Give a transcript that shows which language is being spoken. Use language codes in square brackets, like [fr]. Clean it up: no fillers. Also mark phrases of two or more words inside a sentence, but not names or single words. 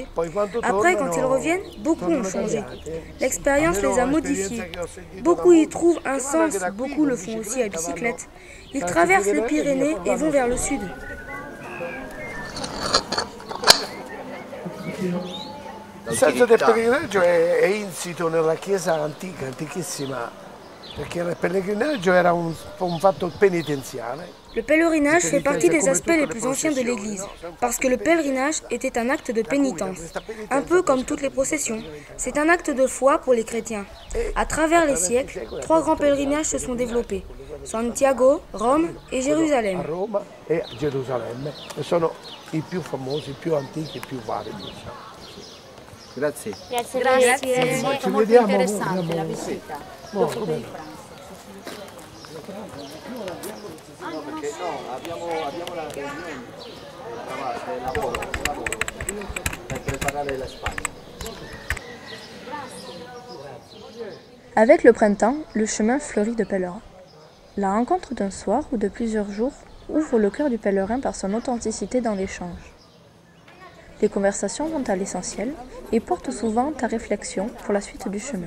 [fr] Après, quand ils reviennent, beaucoup ont changé. L'expérience les a modifiés. Beaucoup y trouvent un sens, beaucoup le font aussi à bicyclette. Ils traversent les Pyrénées et vont vers le sud. [it] Il senso del pellegrinaggio è insito nella chiesa antica, antichissima, perché il pellegrinaggio era un fatto penitenziale. [fr] Le pèlerinage fait partie des aspects les plus anciens de l'Église, parce que le pèlerinage était un acte de pénitence, un peu comme toutes les processions. C'est un acte de foi pour les chrétiens. À travers les siècles, 3 grands pèlerinages se sont développés: Santiago, Rome et Jérusalem. [it] Roma e Gerusalemme, e sono i più famosi, i più antichi, i più vari. Grazie. Grazie. Grazie. Molto, molto interessante la visita. Dopo per il pranzo. Perché no, abbiamo la riunione lavoro per preparare la Spagna. [fr] Avec le printemps, le chemin fleurit de pèlerins. La rencontre d'un soir ou de plusieurs jours ouvre le cœur du pèlerin par son authenticité dans l'échange. Les conversations vont à l'essentiel et portent souvent à réflexion pour la suite du chemin.